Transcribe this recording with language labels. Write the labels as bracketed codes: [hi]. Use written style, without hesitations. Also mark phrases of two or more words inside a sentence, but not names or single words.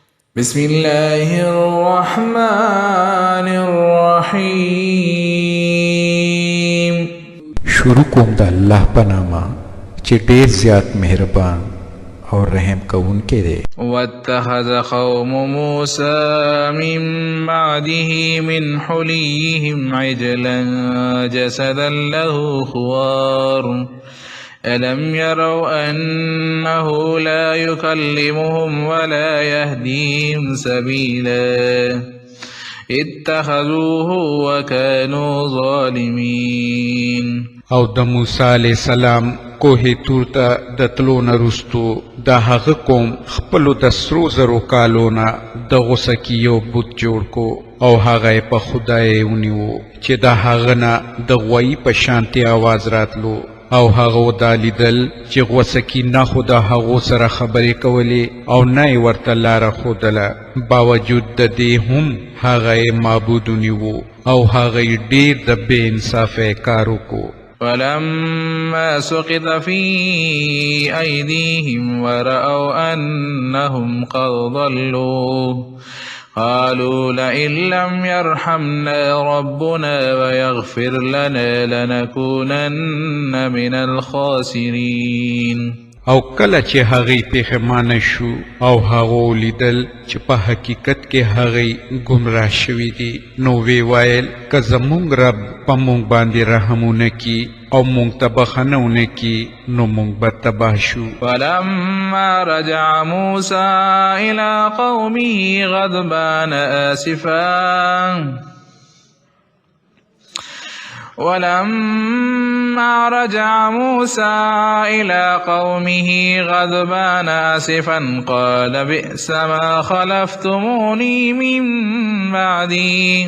[ar] بسم الله الرحمن الرحیم. [ps] شروع کوم د الله په نامه چې ډېر زیات مهربان او رحم کوونکی دی. [ar] واتخذ قوم موسى من بعده من حليهم عجلا جسدا له خوار ألم يروا أنه لا يكلمهم ولا يهديهم سبيلا اتخذوه وكانوا ظالمين. [ps] او د موسی [ar] علیہ السلام [ps] کوه تور ته د تلو نه رستو د هغه قوم خپلو د سرو زرو کالونه د غوسه کې یو بت جوړ کو او هغه په خدای ونیو چې د هغه نه د غوی په شانتي आवाज راتلو او هغه دا لیدل چې غوسه کې نه خو د هغو سره خبرې کولې او نه یې ورته لاره ښودله، باوجود د دې هم هغه یې معبود ونیو او هغه یې ډېر د بې انصافۍ کار وکړو. [ar] ولما سقط في أيديهم ورأوا أنهم قد ضلوا قالوا لئن لم يرحمنا ربنا ويغفر لنا لنكونن من الخاسرين. [ps] او کله چې هغې پښیمانه شو او هغو لیدل چې په حقیقت کې هغې ګمراه شوي دي، نو وی ویل که زموږ رب په موږ باندې رحم ونه کړي او موږ ته بخښنه ونه کړي نو موږ به تباه شو. [ar] ولما رجع موسى إلى قومه غضبان آسفا قال بئس ما خلفتموني من بعدي